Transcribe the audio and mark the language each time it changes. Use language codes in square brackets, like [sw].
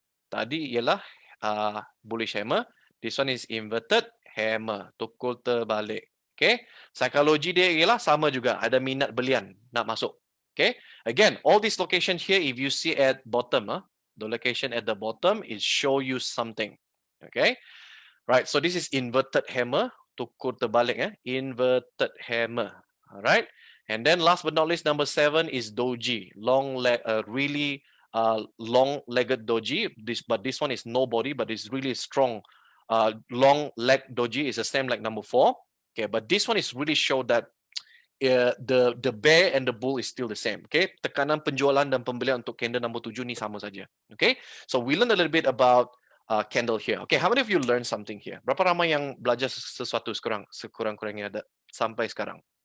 [ms] Tadi ialah bullish hammer. [en] This one is inverted hammer. [ms] Tukul terbalik. Okay, psikologi dia ialah sama juga. Ada minat belian nak masuk. [en] Okay, again, all these locations here, if you see at bottom, the location at the bottom is show you something. Okay, right, so this is inverted hammer, [ms] tukur terbalik, [en] inverted hammer. All right, and then last but not least, number 7 is doji, long leg, really long-legged doji. But this one is no body, but it's really strong. Long leg doji is the same like number 4. Okay, but this one is really show that the bear and the bull is still the same. [ms] Okay, tekanan penjualan dan pembelian untuk candle number 7 ni sama saja. [en] Okay, so we learn a little bit about candle here. Okay, how many of you learn something here? [ms] Berapa ramai yang belajar sesuatu sekurang-kurangnya ada sampai sekarang?